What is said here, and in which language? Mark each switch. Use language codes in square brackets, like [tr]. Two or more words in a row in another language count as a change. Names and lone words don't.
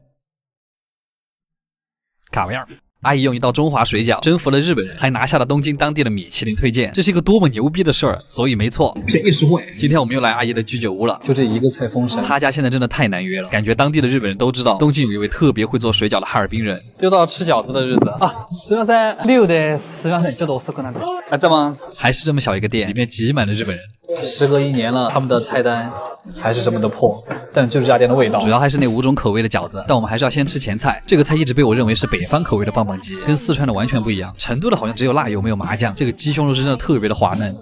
[zh] 阿吉推荐指数8分，卡维尔。 阿姨用一道中华水饺征服了日本人，还拿下了东京当地的米其林推荐，这是一个多么牛逼的事儿！所以没错，便宜实惠。今天我们又来阿姨的居酒屋了，就这一个菜封神，他家现在真的太难约了，感觉当地的日本人都知道东京有一位特别会做水饺的哈尔滨人。又到吃饺子的日子啊！ [ja] すみません、留ですみません、ちょっと遅くなって。あ、ざます。 [zh] 还是这么小一个店，里面挤满了日本人。时隔1年了，他们的菜单还是这么的破，但就是这家店的味道。主要还是那5种口味的饺子，但我们还是要先吃前菜。这个菜一直被我认为是北方口味的棒棒鸡，跟四川的完全不一样。成都的好像只有辣油没有麻酱，这个鸡胸肉是真的特别的滑嫩。